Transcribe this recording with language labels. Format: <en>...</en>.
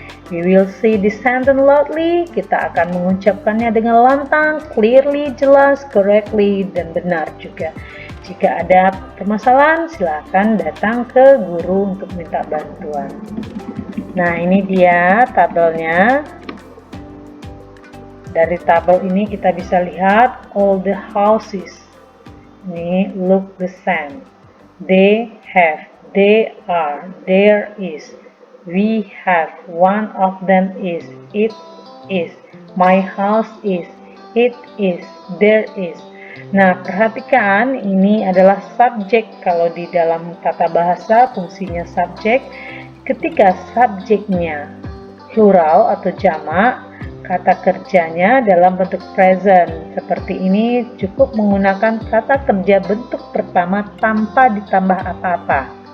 <en>We will say this sentence loudly.</en> <id>Kita akan mengucapkannya dengan lantang, clearly, jelas, correctly, dan benar juga. Jika ada permasalahan, silakan datang ke guru untuk minta bantuan. Nah, ini dia tabelnya. Dari tabel ini kita bisa lihat</id> <en>all the houses. Ini look the same. They have, they are, there is. We have, one of them is, it is, my house is, it is, there is.</en> <id>Nah, perhatikan ini adalah subjek. Kalau di dalam tata bahasa fungsinya subjek. Ketika subjeknya plural atau jamak, kata kerjanya dalam bentuk present. Seperti ini cukup menggunakan kata kerja bentuk pertama tanpa ditambah apa-apa.</id>